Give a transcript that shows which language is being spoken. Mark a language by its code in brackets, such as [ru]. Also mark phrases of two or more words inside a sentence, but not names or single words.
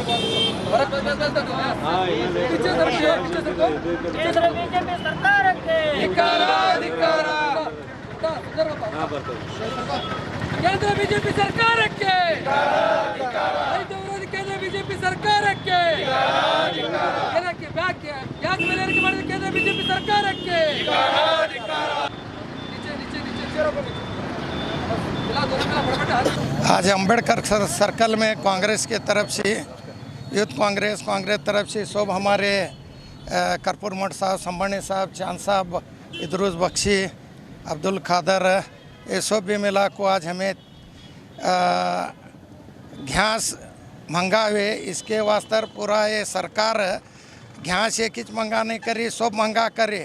[kn] ಕೇಂದ್ರ ಬಿಜೆಪಿ ಸರ್ಕಾರಕ್ಕೆ, ರೈತ ವಿರೋಧಿ ಕೇಂದ್ರ ಬಿಜೆಪಿ ಸರ್ಕಾರಕ್ಕೆ, ಗ್ಯಾಸ್ ಬೆಲೆ ಏರಿಕೆ ಮಾಡಿದ ಕೇಂದ್ರ ಬಿಜೆಪಿ ಸರ್ಕಾರಕ್ಕೆ. [hi] आज अम्बेडकर सर्कल में कांग्रेस के तरफ से, यूथ कांग्रेस तरफ से सब हमारे कर्पूर मठ साहब, संबर्णी साहब, चांद साहब, इदरीस बख्शी, अब्दुल कादर, ये सब भी मिला को आज हमें घास महंगा हुए, इसके वास्ते पूरा ये सरकार घास एक ही महंगा नहीं करी, सब महंगा करे।